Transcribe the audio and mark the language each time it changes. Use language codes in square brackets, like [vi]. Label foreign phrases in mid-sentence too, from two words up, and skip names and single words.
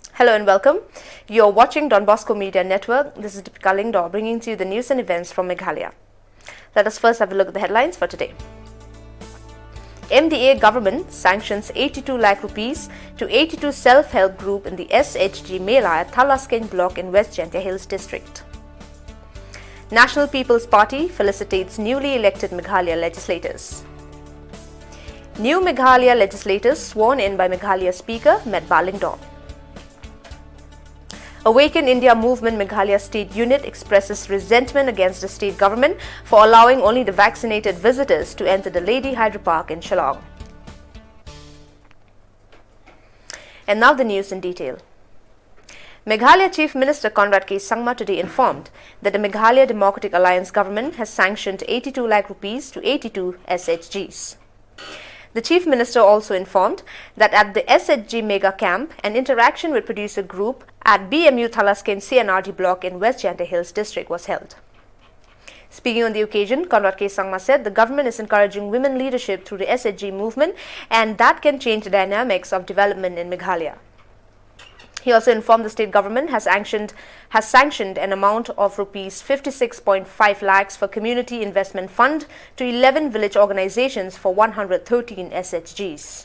[en] Hello and welcome. You're watching Don Bosco Media Network. This is Deepika Lingdor bringing to you the news and events from Meghalaya. Let us first have a look at the headlines for today. MDA government sanctions 82 lakh rupees to 82 self-help group in the SHG Meghalaya Thalasken block in West Jaintia Hills district. National People's Party felicitates newly elected Meghalaya legislators. New Meghalaya legislators sworn in by Meghalaya Speaker Deepika Lingdor. Awaken India Movement Meghalaya State Unit expresses resentment against the state government for allowing only the vaccinated visitors to enter the Lady Hydro Park in Shillong. And now the news in detail. Meghalaya Chief Minister Conrad K. Sangma today informed that the Meghalaya Democratic Alliance government has sanctioned 82 lakh rupees to 82 SHGs. The Chief Minister also informed that at the SHG Mega Camp, an interaction with producer group at BMU Thalasken CNRD block in West Jaintia Hills district was held. Speaking on the occasion, Conrad K. Sangma said the government is encouraging women leadership through the SHG movement and that can change the dynamics of development in Meghalaya. He also informed the state government has sanctioned an amount of rupees 56.5 lakhs for Community Investment Fund to 11 village organizations for 113 SHGs.